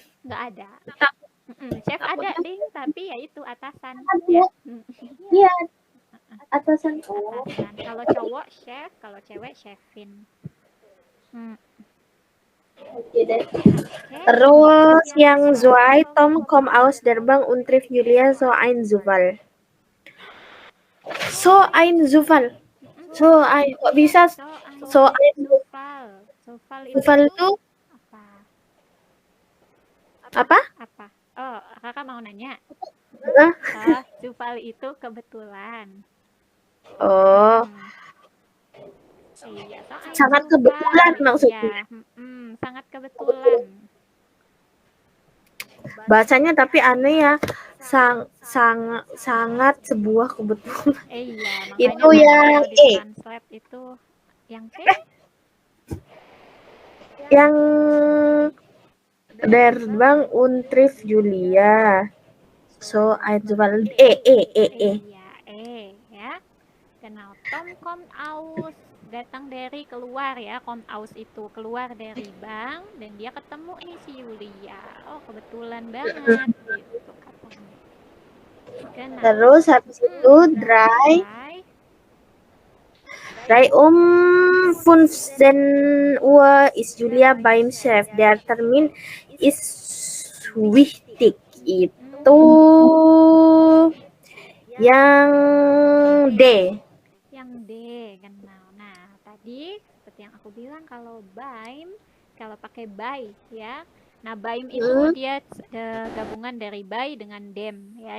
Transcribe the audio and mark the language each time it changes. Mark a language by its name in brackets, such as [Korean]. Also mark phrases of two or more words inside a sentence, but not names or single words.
[Indonesian] Nggak ada. Chef ada ding, tapi ya itu atasan. Ada. Ya. Iya, atasan. Atasan. Kalau cowok chef, kalau cewek chefin. Oke deh. Terus yang [German] zwei Tom kommt aus der Bank und trifft Julia so ein Zufall. [Indonesian] Kok bisa [German] so ein Zufall [Indonesian] itu apa? Apa? Oh, kakak mau nanya. Hah? Zufall itu kebetulan. Oh, Iya, sangat kebetulan maksudnya. Ya, sangat kebetulan. Bacanya tapi aneh ya. Sangat sebuah kebetulan. Iya, Itu makanya yang kalau di translate itu yang C. Yang [German] der Bank und trifft Julia. So ein Zufall. [Indonesian] Iya, ya. Genau. [German] Tom kommt aus, [Indonesian] datang dari keluar ya. [German] Kommt aus [Indonesian] itu keluar dari bank dan dia ketemu nih si Julia. Oh, kebetulan banget gitu katanya. Genau. Terus habis itu [German] drei 15 Uhr ist Julia beim Chef. Der Termin ist wichtig. [Indonesian] Itu yang D. Yang D, genau. Nah, tadi seperti yang aku bilang kalau pakai by ya. Nah, baim itu dia gabungan dari by dengan dem ya.